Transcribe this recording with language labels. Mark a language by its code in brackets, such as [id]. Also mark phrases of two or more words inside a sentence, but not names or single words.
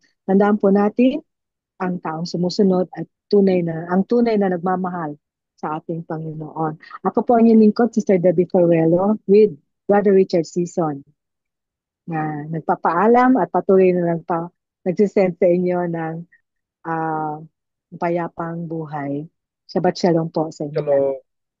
[tl] Tandaan po natin ang taong sumusunod at ang tunay na nagmamahal sa ating Panginoon. Ako po ang inyong lingkod, Sister Debbie Ferrello with Brother Richard Season na nagpapaalam at patuloy na nagsisend sa inyo ng ah, payapang buhay. [he] שבת שלום [tl] po sa inyo lahat. Shalom.